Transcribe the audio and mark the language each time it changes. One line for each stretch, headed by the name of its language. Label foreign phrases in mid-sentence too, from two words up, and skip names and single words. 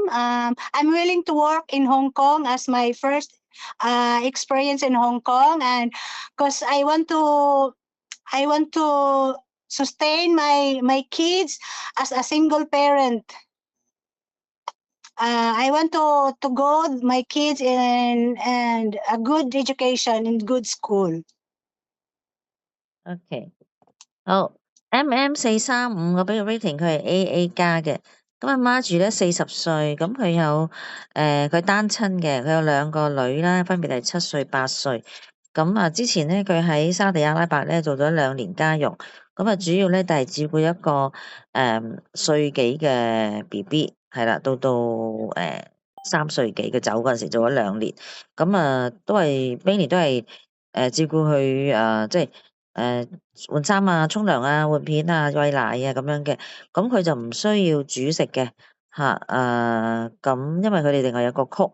English: I'm willing to work in Hong Kong as my first experience in Hong Kong, and because I want to sustain my kids as a single parent. I want to go my kids in and a good education in good school.
Cantonese: OK，好，MM 435我俾個 rating 佢係 AA 加嘅。咁阿媽住咧40歲，咁佢有佢單親嘅，佢有2個女啦，分別係7歲、8歲。咁啊，之前咧佢喺沙地阿拉伯咧做咗2年家傭，咁啊主要咧就係照顧一個歲幾嘅 BB，係啦，到3歲幾嘅走嗰陣時做咗2年，咁啊都係 mainly 都係照顧佢即係換衫啊、沖涼啊、換片啊、餵奶啊咁樣嘅，咁佢就唔需要煮食嘅嚇，咁因為佢哋另外有個 cook。